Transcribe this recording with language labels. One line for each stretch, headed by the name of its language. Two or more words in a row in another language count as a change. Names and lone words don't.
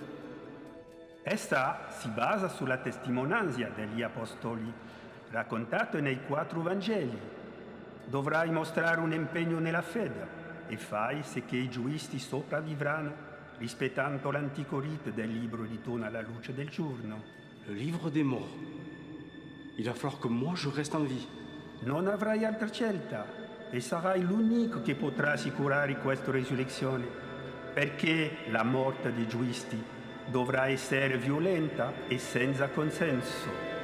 Italian: Essa si basa sulla testimonianza degli apostoli, raccontato nei 4 Vangeli. Dovrai mostrare un impegno nella fede e fai se che i giusti sopravvivranno, rispettando l'antico rito del libro ritorno alla luce del giorno.
French: Le livre des morts. Il va falloir que moi je reste en vie.
Italian: Non avrai altra scelta. E sarai l'unico che potrà assicurare questa risurrezione, perché la morte dei giusti dovrà essere violenta e senza consenso.